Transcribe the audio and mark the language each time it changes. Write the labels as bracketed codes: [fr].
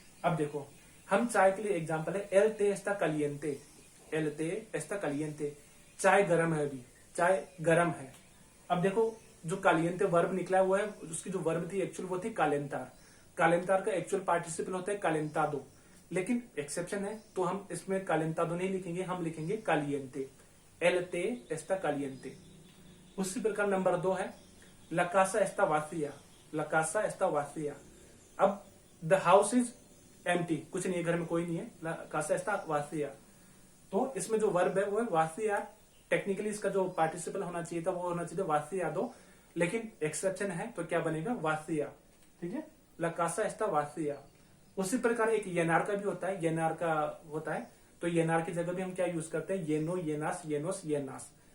[hi] अब देखो, हम चाय के लिए एग्जाम्पल है [es] el té está caliente, el té está caliente, [hi] चाय गर्म है, अभी चाय गर्म है। अब देखो जो कालियंते वर्ब निकला हुआ है, उसकी जो वर्ब थी एक्चुअल वो थी कालेंतार। कालेंतार का एक्चुअल पार्टिसिपल होता है कालेंतादो, लेकिन एक्सेप्शन है तो हम इसमें कालेंतादो नहीं लिखेंगे, हम लिखेंगे कालियंते, [es] el té está caliente। [hi] उसी प्रकार नंबर 2 है [es] la casa está vacía, la casa está vacía। [hi] अब [en] the house is empty, [hi] कुछ नहीं है, घर में कोई नहीं है, [es] la casa está vacía। [hi] तो इसमें जो वर्ब है वो है वासिया। टेक्निकली इसका जो पार्टिसिपल होना चाहिए था वो होना चाहिए वासिया दो, लेकिन एक्सेप्शन है तो क्या बनेगा, वासिया। ठीक है, [es] ला कासा एस्ता वासिया। [hi] उसी प्रकार एक येनार का भी होता है, येनार का होता है, तो येनार की जगह भी हम क्या यूज करते हैं, येनो येनास येनोस येनास।